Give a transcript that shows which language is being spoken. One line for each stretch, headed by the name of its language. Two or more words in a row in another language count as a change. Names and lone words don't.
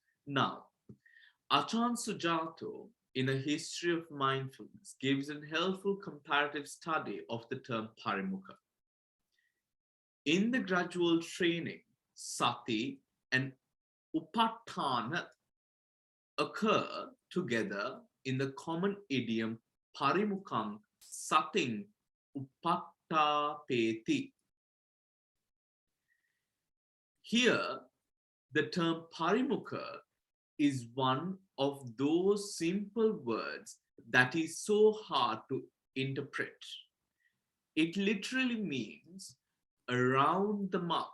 English: Now, Achan Sujato, in A History of Mindfulness, gives a helpful comparative study of the term parimukha. In the gradual training, Sati and Upatthana occur together in the common idiom
Pali: parimukham sating upattapeti.
English: Here, the term parimukha is one of those simple words that is so hard to interpret. It literally means around the mouth.